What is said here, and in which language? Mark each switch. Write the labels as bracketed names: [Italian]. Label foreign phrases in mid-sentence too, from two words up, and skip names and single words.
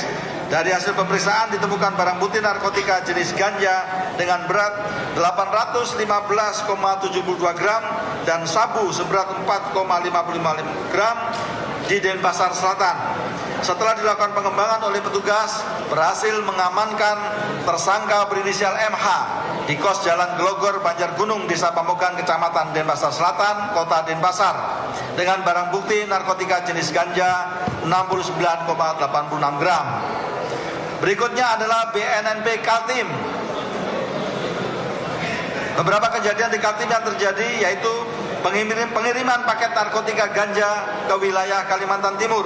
[Indonesian] Dari hasil pemeriksaan ditemukan barang bukti narkotika jenis ganja dengan berat 815,72 gram dan sabu seberat 4,55 gram di Denpasar Selatan. Setelah dilakukan pengembangan oleh petugas, berhasil mengamankan tersangka berinisial MH di kos Jalan Glogor, Banjargunung, Desa Pamukan, Kecamatan Denpasar Selatan, Kota Denpasar, dengan barang bukti narkotika jenis ganja 69,86 gram. Berikutnya adalah BNNP Kaltim. Beberapa kejadian di Kaltim yang terjadi yaitu pengiriman paket narkotika ganja ke wilayah Kalimantan Timur.